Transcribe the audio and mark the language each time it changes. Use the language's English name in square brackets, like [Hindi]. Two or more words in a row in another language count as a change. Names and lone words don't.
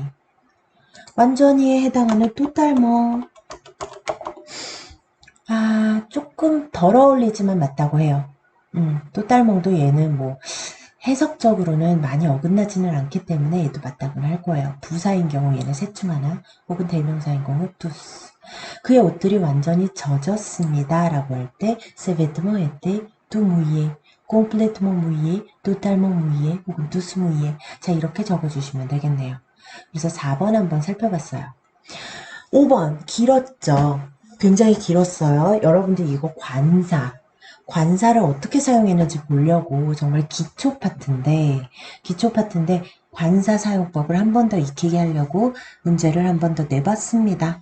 [Korean] 완전히에 해당하는 또딸몽 조금 덜 어울리지만 맞다고 해요. 또딸몽도 얘는 뭐 해석적으로는 많이 어긋나지는 않기 때문에 얘도 맞다고는 할 거예요. 부사인 경우 얘는 셋 중 하나 혹은 대명사인 경우 tous. 그의 옷들이 완전히 젖었습니다 라고 할 때 [French] ses vêtements étaient tout mouillés, complètement mouillés, totalement mouillés 혹은 tous mouillés. [Korean] 자, 이렇게 적어주시면 되겠네요. 그래서 4번 한번 살펴봤어요. 5번 길었죠. 굉장히 길었어요. 여러분들 이거 관사를 어떻게 사용했는지 보려고 정말 기초 파트인데 관사 사용법을 한 번 더 익히게 하려고 문제를 한 번 더 내봤습니다.